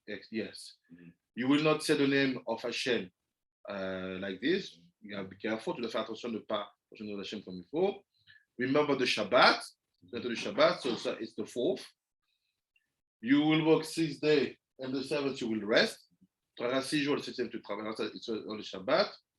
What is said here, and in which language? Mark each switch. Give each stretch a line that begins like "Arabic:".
English: Yes. You will not say the name of Hashem like this. You have to be careful.
French: Tu dois faire attention de ne pas mentionner Hashem comme il faut.
English: Remember the Shabbat. So it's the 4th. You will work 6 days, and the 7th you will rest.
French: Tu travailleras 6 jours, le 7e tu travailleras sur le Shabbat.